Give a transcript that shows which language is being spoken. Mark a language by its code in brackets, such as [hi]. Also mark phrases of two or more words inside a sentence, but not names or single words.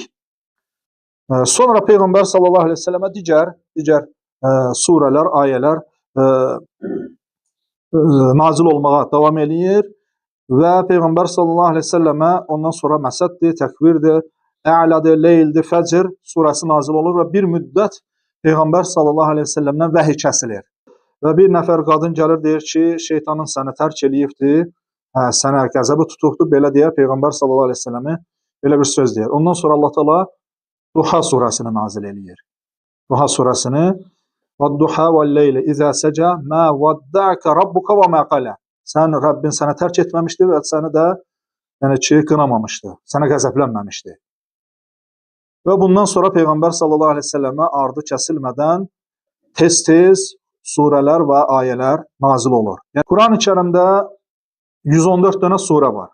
[az] Sonra Peyğəmbər [ar] صلى الله عليه وسلم [az] digər surələr, ayələr nazil olmağa davam eləyir və Peyğəmbər [ar] صلى الله عليه وسلم [az] ondan sonra Məsəddir, Təkvirdir, Ə'lədir, Leyldir, Fəcr surəsi nazil olur və bir müddət Peyğəmbər [ar] صلى الله عليه وسلم [az] vəhiy kəsilir. Və bir nəfər qadın gəlir, deyir ki, şeytanın səni tərk eləyibdir, sənə qəzəbi tutubdur, belə deyər Peyğəmbər [ar] صلى الله عليه وسلم [az] belə bir söz deyir. Ondan sonra Allah Teala Duha surəsini nazil eləyir. Duha surəsini [ar] وَالضُّحَى وَاللَّيْلِ إِذَا سَجَى مَا وَدَّعَكَ رَبُّكَ وَمَا قَلَى [az] Sən Rəbbin sənə tərk etməmişdir və səni də qınamamışdır, sənə qəzəblənməmişdir. Və bundan sonra Peyğəmbər [ar] صلى الله عليه وسلم [az] ardı kəsilmədən tez-tez surələr və ayələr nazil olur. Yəni Qurani-Kərimdə 114 dənə surə var.